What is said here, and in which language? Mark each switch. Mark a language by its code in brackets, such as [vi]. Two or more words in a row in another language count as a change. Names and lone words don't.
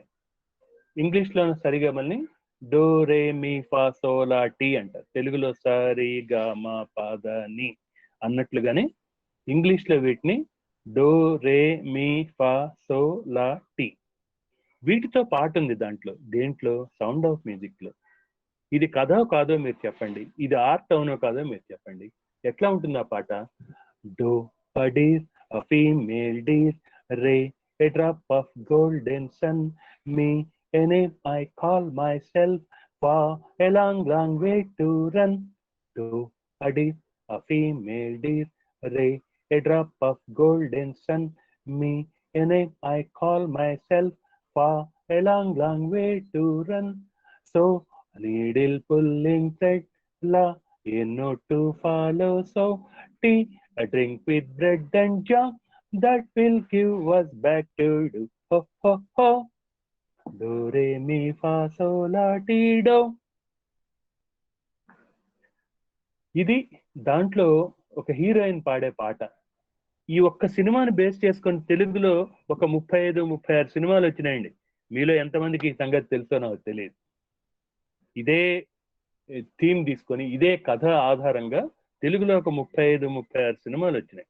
[te] ఇంగ్లీష్ లో సరిగమల్ని డో రే మీ ఫా సోలా టీ అంటారు, తెలుగులో సరి గా మా పద ని అన్నట్లుగానే ఇంగ్లీష్ లో వీటిని డో రే మీ ఫా సోలా టీ. వీటితో పాట ఉంది దాంట్లో. దేంట్లో? సౌండ్ ఆఫ్ మ్యూజిక్ లో. ఇది కథ కాదో మీరు చెప్పండి, ఇది ఆర్ట్ అవునో కాదో మీరు చెప్పండి. ఎట్లా ఉంటుంది ఆ పాట? [en] Doe a deer a female deer, ray a drop of golden sun, me a name I call myself, for a long, long way to run. Do a deer, a female deer, ray a drop of golden sun, me a name I call myself, for a long, long way to run. So needle pulling thread, la a note to follow, so tea a drink with bread and jam that will give us back to do. Ho ho ho. Do re mi fa so la ti do. [te] ఇది దాంట్లో ఒక హీరోయిన్ పాడే పాట. ఈ ఒక్క సినిమాని బేస్ చేసుకొని తెలుగులో ఒక 35-36 సినిమాలు వచ్చినాయండి. మీలో ఎంతమందికి ఈ సంగతి తెలుసో నాకు తెలియదు. ఇదే థీమ్ తీసుకొని, ఇదే కథ ఆధారంగా తెలుగులో ఒక 35-36 సినిమాలు వచ్చినాయి.